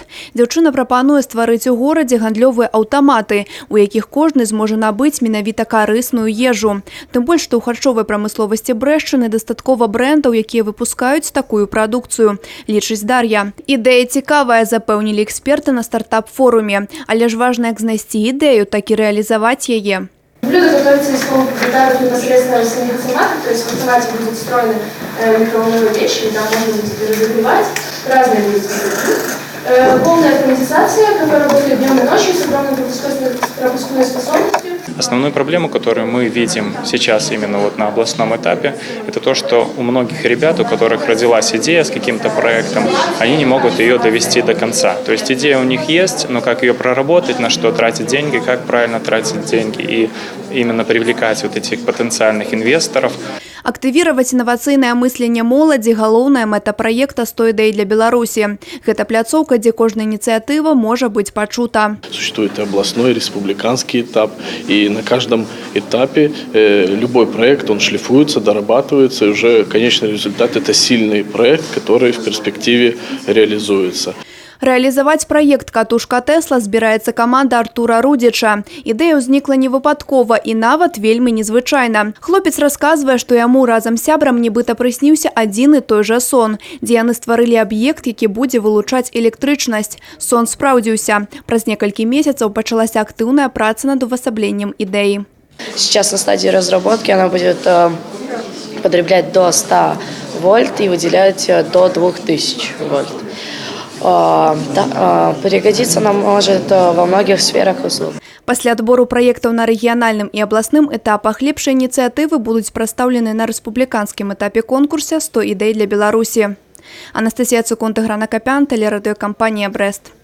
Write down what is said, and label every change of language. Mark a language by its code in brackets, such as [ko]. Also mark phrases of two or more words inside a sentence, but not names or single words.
[be] Дзяўчына прапануе стварыць у горадзе гандлёвыя аўтаматы, у якіх кожны зможа набыць менавіта карысную ежу. Тым больш, што ў харчовай прамысловасці Брэшчыны дастаткова брэндаў, якія выпускаюць такую прадукцыю, лічыць Дар'я. Ідэя цікавая, запэўнілі эксперты на стартап-форуме. Але ж важна як знайсці ідэю, так і рэалізаваць яе. [ru] Блюдо готовится из полуфабрикатов непосредственно растительных автоматов, то есть в автомате будет встроена микроволновая печь, и там можно будет разогревать разные виды продуктов. Полная автоматизация, которая работает днем и ночью с огромной пропускной способностью. Основную проблему, которую мы видим сейчас именно вот на областном этапе, это то, что у многих ребят, у которых родилась идея с каким-то проектом, они не могут ее довести до конца. То есть идея у них есть, но как ее проработать, на что тратить деньги, как правильно тратить деньги и именно привлекать вот этих потенциальных инвесторов. [be] Актывировать инновацыйнае мысленне моладзі – галоўная мэта праекта «100 ідэй для Беларусі». Гэта пляцоўка, дзе кожная ініцыятыва можа быць пачута. [ru] Существует областной, республиканский этап, и на каждом этапе любой проект, он шлифуется, дорабатывается, и уже конечный результат – это сильный проект, который в перспективе реализуется. [be] Рэалізаваць праект «Катушка Тэсла» збіраецца каманда Артура Рудзіча. Ідэя ўзнікла невыпадкова і нават вельмі незвычайна. Хлопец расказвае, што яму разам з сябрам нібыта прысніўся адзін і той жа сон, дзе яны стварылі аб'ект, які будзе вылучаць электрычнасць. Сон спраўдзіўся. Праз некалькі месяцаў пачалася актыўная праца над увасабленнем ідэі. [ru] Сейчас на стадии разработки она будет потреблять до 100 вольт и выделять до 2000 вольт. Пригодится нам может во многих сферах услуг. [be] Пасля адбору праектаў на рэгіянальным і абласным этапах лепшыя ініцыятывы будуць прадстаўлены на рэспубліканскім этапе конкурса «100 ідэй для Беларусі». Анастасія Цукунт, Грана Капян, тэлерадыёкампанія «Брэст».